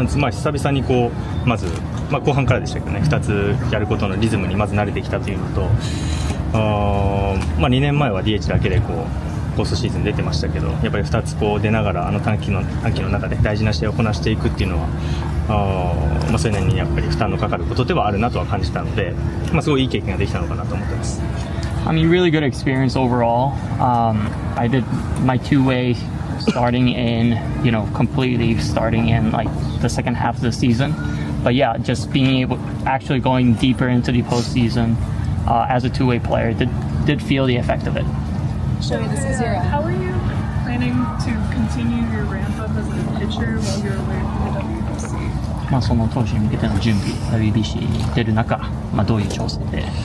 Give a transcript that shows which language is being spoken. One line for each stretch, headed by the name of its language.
Japanese: 久々にまず、後半からでしたけどね、2つやることのリズムにまず慣れてきたというのと、2年前は DH だけでポストシーズン出てましたけど、やっぱり2つ出ながら短期の中で大事な試合をこなしていくっていうのは、それなりにやっぱり負担のかかることではあるなとは感じたので、すごいいい経験ができたのかなと思ってます。
English: I mean, really good experience overall. I did my two-way starting in, completely starting in like the second half of the season. But yeah, just being able, actually going deeper into the postseason as a two-way player did feel the effect of it. Shohei, this is Zira. How are you planning to continue your ramp up as a pitcher while you're away from the WBC?
Japanese: その投手に向けての準備、WBC に出る中、どういう調整で